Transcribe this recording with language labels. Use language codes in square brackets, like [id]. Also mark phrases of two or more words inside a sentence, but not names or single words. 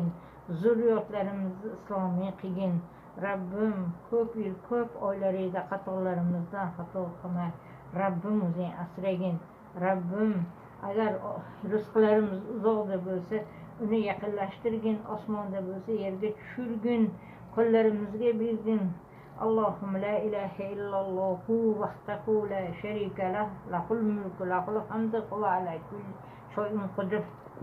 [uz] Zurriyotlarimizni islomiy qilgin. Rabbim, ko'p yil, ko'p oylarida xatolarimizdan xato qilmay, Rabbim o'zing asragin. Rabbim, agar rizqlarimiz uzoqda bo'lsa, uni yaqinlashtirgin. Osmonda bo'lsa, yerga tushirgin. Qo'llarimizga bergin. [ar] اللهم لا إله إلا الله وحده لا شريك له، له الملك له الحمد و على كل شيء قدير.